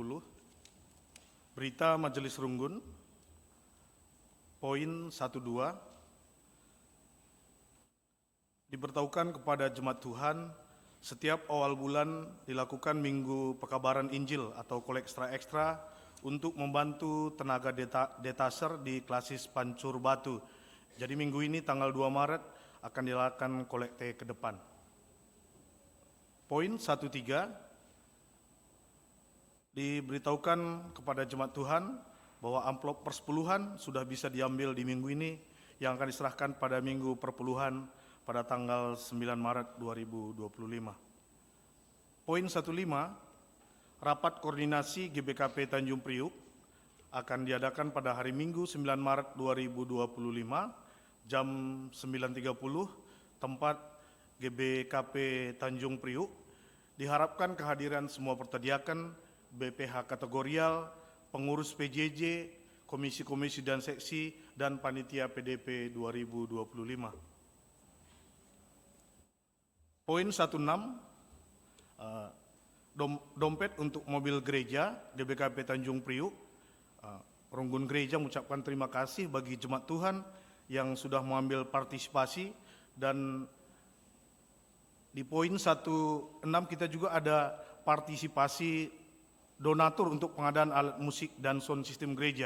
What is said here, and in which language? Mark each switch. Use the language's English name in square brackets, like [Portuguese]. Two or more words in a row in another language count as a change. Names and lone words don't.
[Indonesian] Berita Majelis Runggun, poin 1-2. Diberitahukan kepada jemaat Tuhan, setiap awal bulan dilakukan minggu pekabaran Injil atau kolektra ekstra untuk membantu tenaga detaser di klasis Pancur Batu. Jadi minggu ini tanggal 2 Maret akan dilakukan kolekte ke depan. Poin 1.3, diberitahukan kepada jemaat Tuhan bahwa amplop persepuluhan sudah bisa diambil di minggu ini yang akan diserahkan pada minggu perpuluhan pada tanggal 9 Maret 2025. Poin 1.5, rapat koordinasi GBKP Tanjung Priuk akan diadakan pada hari Minggu 9 Maret 2025 jam 9.30 tempat GBKP Tanjung Priuk. Diharapkan kehadiran semua pertediakan BPH kategorial, pengurus PJJ, komisi-komisi dan seksi, dan panitia PDP 2025. Poin 1.6, dompet untuk mobil gereja GBKP Tanjung Priuk. Runggun Gereja mengucapkan terima kasih bagi jemaat Tuhan yang sudah mengambil partisipasi, dan di poin 1.6 kita juga ada partisipasi donatur untuk pengadaan alat musik dan [English] sound system [Indonesian] gereja.